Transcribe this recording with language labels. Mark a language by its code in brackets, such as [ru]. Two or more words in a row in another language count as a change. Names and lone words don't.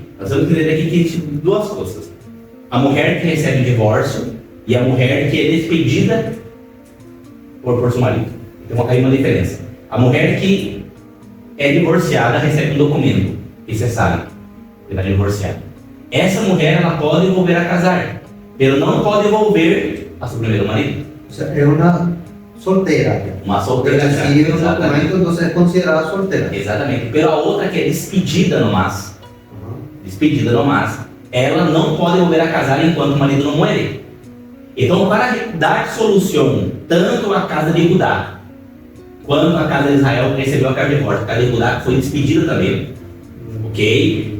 [pt] Nós vamos entender aqui que existem duas coisas: a mulher que recebe o divórcio e a mulher que é despedida por seu marido. Então aí uma diferença. A mulher que é divorciada, recebe um documento, e você sabe que está divorciada. Essa mulher, ela pode [es] volver a casar, [pt] mas não pode [es] volver a [pt] seu primeiro marido. [es] O sea, es una soltera. [pt] Uma solteira. [es] Recibe un documento, [pt] Exatamente. [es] entonces es considerada soltera. [pt] Exatamente. Pela outra que é despedida no máximo. Despedida no máximo. Ela não pode [es] volver a casar [pt] enquanto o marido não morre. Então, para dar solução tanto à casa de Judá quanto à casa de Israel, que recebeu a carta de morte, a casa de Judá foi despedida também, ok?